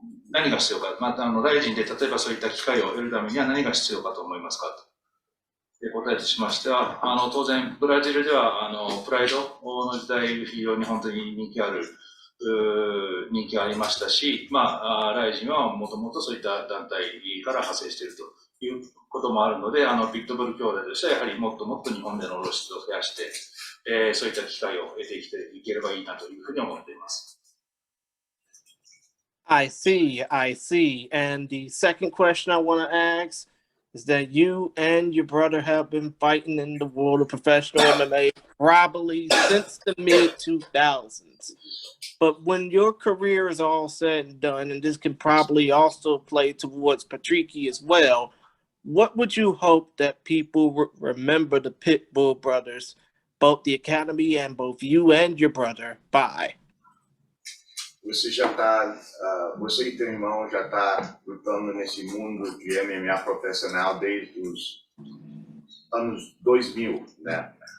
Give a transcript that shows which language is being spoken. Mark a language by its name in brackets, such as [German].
[Japanese] 何が必要か、またRIZINで例えばそういった機会を得るためには何が必要かと思いますかと答えとしましては、当然、ブラジルではプライドの時代、非常に本当に人気がありましたし、RIZINはもともとそういった団体から派生しているということもあるので、ピットブル兄弟としてはやはりもっともっと日本での露出を増やして、そういった機会を得ていければいいなというふうに思っています。 [English] I see. And the second question I want to ask is that you and your brother have been fighting in the world of professional MMA probably since the mid-2000s. But when your career is all said and done, and this can probably also play towards Patrico as well, what would you hope that people remember the Pitbull brothers, both the academy and both you and your brother, by? [Portuguese] Você e teu irmão já tá lutando nesse mundo de MMA profissional desde os anos 2000, né?